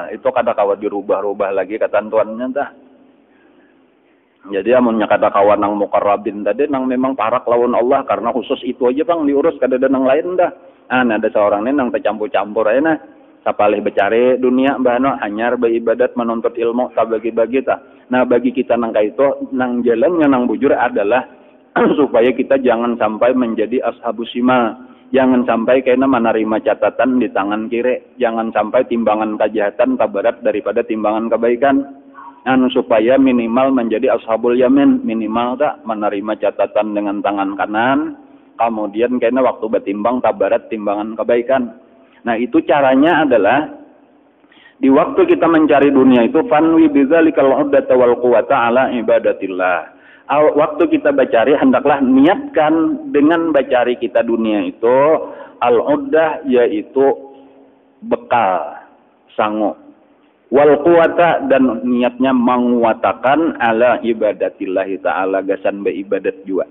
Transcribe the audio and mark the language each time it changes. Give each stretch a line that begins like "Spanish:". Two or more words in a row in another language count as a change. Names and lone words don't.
Banjar: Itu kada kawa dirubah-rubah lagi ketentuannya tah. Jadi amunnya kata kawan nang muqarrabin tadi nang memang parak lawan Allah karena khusus itu aja bang diurus kada ada nang lain dah. Ada seorang ini nang tercampur-campur aja nah. Sapalih becari dunia bahano hanyar beribadat menuntut ilmu tak bagi-bagi ta. Nah bagi kita nang kaito nang jalannya nang bujur adalah supaya kita jangan sampai menjadi
Arabic: أصحاب الشمال.
Indonesian: Jangan sampai kena menerima catatan di tangan kiri.
Banjar: Jangan sampai timbangan kejahatan tabarat daripada timbangan kebaikan.
Indonesian: Supaya minimal menjadi
Arabic: أصحاب اليمين.
Indonesian: Minimal tak menerima catatan dengan tangan kanan.
Banjar: Kemudian kena waktu bertimbang tabarat timbangan kebaikan.
Indonesian: Nah itu caranya adalah di waktu kita mencari dunia itu
Arabic: فانو بذلك العدة والقوة على عبادة الله.
Banjar: Waktu kita bacari hendaklah niatkan dengan bacari kita dunia itu al-uddah yaitu bekal sangu
Arabic: والقوة
Banjar: dan niatnya menguatakan
Arabic: على عبادة الله تعالى
Banjar: gasan beribadat juga.